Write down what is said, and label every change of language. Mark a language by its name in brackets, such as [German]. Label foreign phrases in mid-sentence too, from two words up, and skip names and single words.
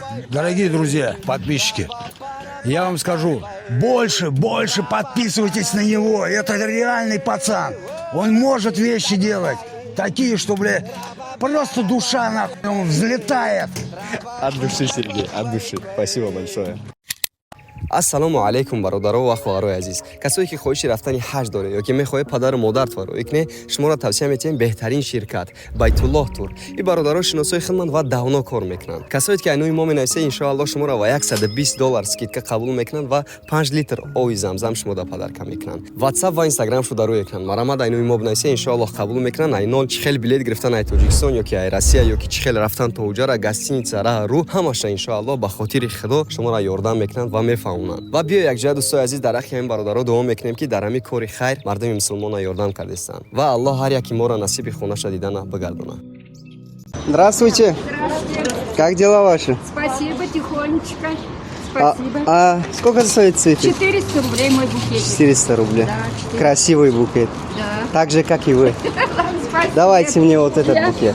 [Russian] Дорогие друзья, подписчики, я вам скажу, больше подписывайтесь на него. Это реальный пацан. Он может вещи делать такие, что, бля, просто душа нахуй взлетает. От души, Сергей, от души. Спасибо большое. [Tajik] ассалому алейкум бародаро ва хӯҳарои азиз. Касое ки хоҳиши рафтани ҳаҷ доред ё ки мехоҳед падару модаратро роӣ кунед, шуморо тавсия метиҳем беҳтарин ширкат Байтуллоҳ тур. И бародаро шиносои хидмат ва давно кор мекунанд. Касое ки айнои мо менависед, иншоаллоҳ шуморо ва $120 скидка қабул мекунанд ва 5 литр оби замзам шумода падарка мекунанд. WhatsApp ва Instagram шуда рӯ екунанд. Марамад айнои мо бинависед, иншоаллоҳ қабул мекунанд. Айнол чихел билет гирифтан ай Тоҷикистон ё ки ай Россия ё ки чихел рафтан то уҷара гостиница раҳ рӯ ҳамаша иншоаллоҳ ба хотири Худо шуморо ёрдам мекунанд ва мефаҳмонанд. Ва биё якҷоя дӯстои азиз дар ҳаққи ҳамин бародаро дуо мекунем ки дар ҳамин кори хайр мардуми мусулмона ёрдам кардестанд. Ва Аллоҳ ҳар яки моро насиби хонаша дидана бигардонад. [Russian] Здравствуйте. Как дела ваши? Спасибо, тихонечко. Спасибо. Сколько стоит цветы? 400 рублей мой букет. 400 рублей. Да, 400. Красивый букет. Да. Так же, как и вы. Спасибо. Давайте мне вот этот букет.